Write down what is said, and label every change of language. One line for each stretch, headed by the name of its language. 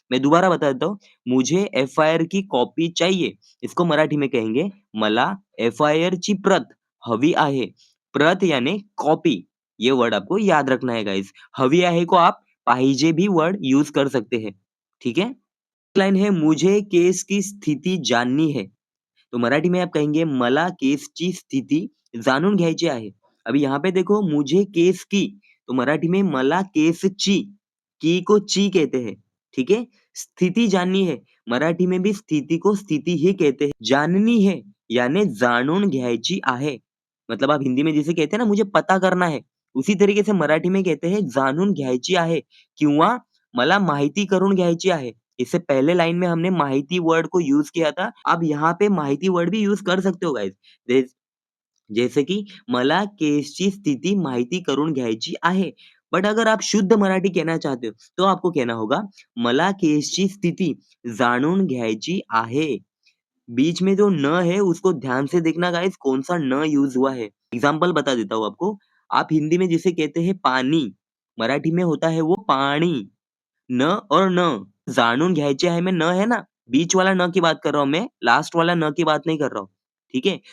Hindi: मैं दोबारा बता देता हूँ, मुझे एफ-आई-आर की कॉपी चाहिए, इसको मराठी में कहेंगे
Marathi: मला एफ-आई-आर ची प्रत हवी आहे।
Hindi: प्रत यानी कॉपी, ये वर्ड आपको याद रखना है गाइस।
Marathi: हवी आहे
Hindi: को आप पाहिजे भी वर्ड यूज़ कर सकते हैं, ठीक है? लाइन है, मुझे केस की स्थिति जाननी है। तो मराठी में आप कहेंगे
Marathi: मला केसची स्थिती जाणून घ्यायची आहे।
Hindi: अभी यहाँ पे देखो मुझे केस की, तो मराठी में मला केसची, की को ची कहते हैं, ठीक है? स्थिति जाननी है, मराठी में भी स्थिति को स्थिति ही कहते हैं। जाननी है यानी
Marathi: जाणून घ्यायची आहे।
Hindi: मतलब आप हिंदी में जैसे कहते हैं ना मुझे पता करना है, उसी तरीके से मराठी में कहते हैं
Marathi: जाणून घ्यायची आहे किंवा मला माहिती करून घ्यायची आहे।
Hindi: इससे पहले लाइन में हमने माहिती वर्ड को यूज़ किया था। आप यहाँ पे माहिती वर्ड भी यूज़ कर सकते हो गाइस। जैसे की
Marathi: मला केसची स्थिती माहिती करून घ्यायची आहे।
Hindi: बट अगर आप शुद्ध मराठी कहना चाहते हो, तो आपको कहना होगा
Marathi: मला केसची स्थिती जाणून घ्यायची आहे।
Hindi: बीच में जो न है उसको ध्यान से देखना गाइस, कौन सा न यूज़ हुआ है। एग्ज़ाम्पल बता देता हूँ आपको। आप हिंदी में जिसे कहते हैं पानी, मराठी में होता है वो पानी। न और न,
Marathi: जाणून घ्यायचे आहे
Hindi: में न है ना, बीच वाला न की बात कर रहा हूँ मैं, लास्ट वाला न की बात नहीं कर रहा हूँ, ठीक है?